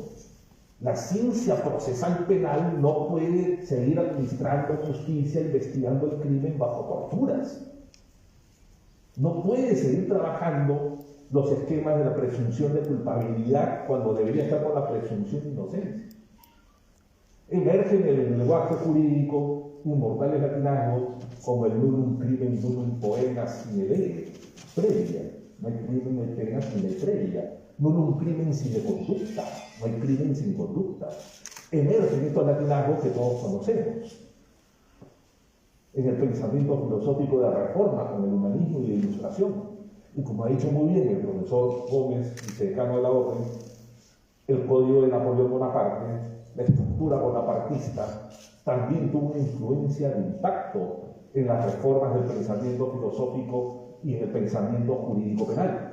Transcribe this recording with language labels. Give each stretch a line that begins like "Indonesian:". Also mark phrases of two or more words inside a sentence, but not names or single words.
Spanish: La ciencia procesal penal no puede seguir administrando justicia, investigando el crimen bajo torturas. No puede seguir trabajando los esquemas de la presunción de culpabilidad cuando debería estar con la presunción de inocencia. Emerge en el lenguaje jurídico inmortales latinazgos como el
Latin: nullum crimen nullum poena sine lege,
Spanish: previa. No hay crimen, no hay pena sin ley previa.
Latin: Nullum crimen sine conducta,
Spanish: no hay crimen sin conducta. Emergen estos latinazgos que todos conocemos. En el pensamiento filosófico de la Reforma, con el humanismo y la Ilustración. Y como ha dicho muy bien el profesor Gómez, vicedecano de la Orden, el código de Napoleón Bonaparte, la estructura bonapartista, también tuvo una influencia de impacto en las reformas del pensamiento filosófico y en el pensamiento jurídico penal.